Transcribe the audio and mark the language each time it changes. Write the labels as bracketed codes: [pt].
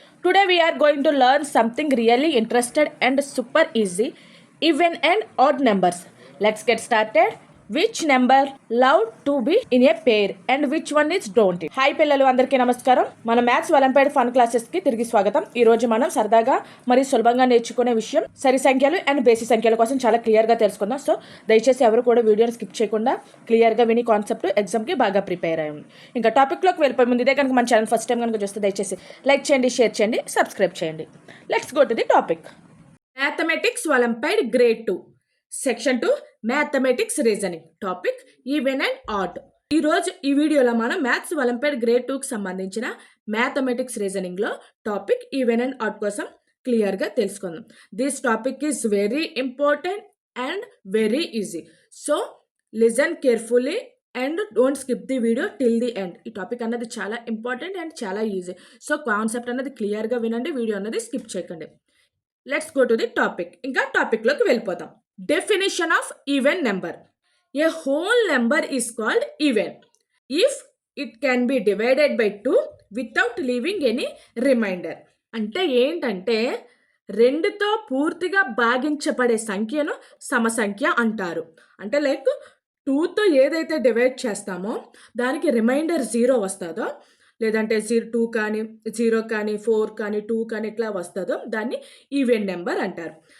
[en] Today we are going to learn something really interesting and super easy, even and odd numbers. Let's get started. Which number love to be in a pair and which one is don't it? [te] Hi పిల్లలు అందరికీ నమస్కారం. మన maths olympiad fun classes కి తిరిగి స్వాగతం. ఈ రోజు మనం సరదాగా మరియు సులభంగా నేర్చుకునే విషయం సరి సంఖ్యలు అండ్ బేసి సంఖ్యల కోసం చాలా క్లియర్ గా తెలుసుకుందాం. సో దయచేసి ఎవరు కూడా వీడియోని స్కిప్ చేయకుండా క్లియర్ గా విని కాన్సెప్ట్ ఎగ్జామ్ కి బాగా ప్రిపేర్ అయ్యండి. ఇంకా టాపిక్ లోకి వెళ్ళిపోయే ముందు ఇదే కనుక మన ఛానల్ ఫస్ట్ టైం కనుక చూస్తే దయచేసి లైక్ చేయండి, షేర్ చేయండి, సబ్స్క్రైబ్ చేయండి. [en] Let's go to the topic. [te] Mathematics olympiad grade 2 section 2 mathematics reasoning topic even and odd. ఈరోజు ఈ వీడియోలో మనం మ్యాథ్స్ ఒలింపియాడ్ గ్రేడ్ 2కి సంబంధించిన mathematics రీజనింగ్లో topic even and odd కోసం క్లియర్గా తెలుసుకుందాం. [en] This topic is very important and very easy. So listen carefully and don't skip the video till the end. [te] ఈ టాపిక్ అన్నది చాలా ఇంపార్టెంట్ అండ్ చాలా ఈజీ. సో కాన్సెప్ట్ అన్నది క్లియర్గా వినండి, వీడియో అన్నది స్కిప్ చేయకండి. [en] Let's go to the topic. [te] ఇంకా టాపిక్లోకి వెళ్ళిపోతాం. [en] Definition of even number. A whole number is called even if it can be divided by 2 without leaving any remainder. [te] అంటే ఏంటంటే రెండుతో పూర్తిగా భాగించబడే సంఖ్యను సమసంఖ్య అంటారు. అంటే లైక్ 2తో ఏదైతే డివైడ్ చేస్తామో దానికి రిమైండర్ 0 వస్తుందో, లేదంటే 2 కానీ 0 కానీ 4 కానీ 2 కానీ ఇట్లా వస్తుందో దాన్ని ఈవెన్ నెంబర్ అంటారు.